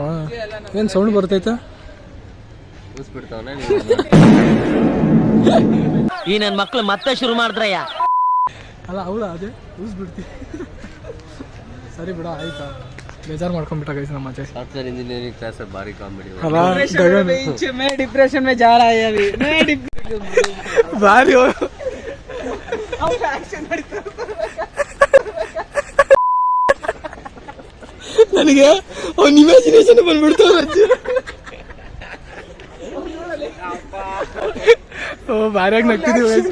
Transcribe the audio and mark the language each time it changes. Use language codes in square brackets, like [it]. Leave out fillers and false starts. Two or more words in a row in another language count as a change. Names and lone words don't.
[kn] ಏನ್ ಸೌಂಡ್ ಬರ್ತೈತೆ? ಈ ನನ್ ಮಕ್ಳು ಮತ್ತೆ ಶುರು ಮಾಡಿದ್ರಯ್ಯ. ಅಲ್ಲ ಹೌದಾ? ಅದೇ ಊಸ್ಬಿಡ್ತಿ. ಸರಿ ಬಿಡ, ಆಯ್ತಾ? ಬೇಜಾರು ಮಾಡ್ಕೊಂಡ್ಬಿಟ್ಟ ಗೈಸ್ ನಮ್ಮ ಆಚೆ. [en] software engineering class [kn] ಭಾರಿ ಕಾಮಿಡಿ. [hi] डिप्रेशन में जा रहा है अभी. [kn] ಭಾರಿ ನನಗೆ ಅವ್ನ ಇಮ್ಯಾಜಿನೇಷನ್ ಬಂದ್ಬಿಡ್ತು. ಓ ಭಾರಿಯಾಗಿ ನಗ್ತಿದೀವಿ.